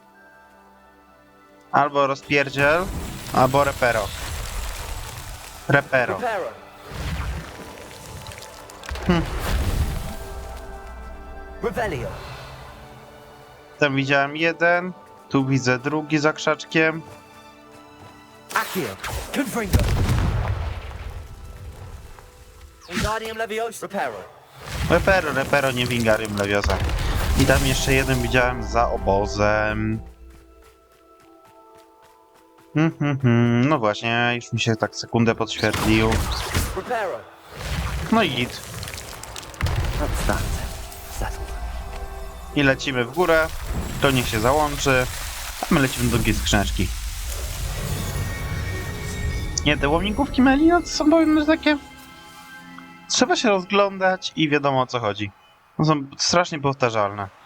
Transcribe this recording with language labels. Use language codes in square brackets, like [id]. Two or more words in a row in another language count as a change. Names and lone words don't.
[pl] Albo rozpierdziel, albo repero. Repero. Revelio. Tam widziałem jeden, tu widzę drugi za krzaczkiem. Accio. Confringo. Wingardium Leviosa. Reparo. Repero, nie Wingardium Leviosa. I tam jeszcze jeden widziałem za obozem. No właśnie, już mi się tak sekundę podświetlił. Reparo. No i git. [en] That's that. Settled. [pl] I lecimy w górę. To niech się załączy. A my lecimy do drugiej skrzyneczki. Nie, te łomnikówki Meli, no to są powiem takie... Trzeba się rozglądać i wiadomo o co chodzi. No są strasznie powtarzalne.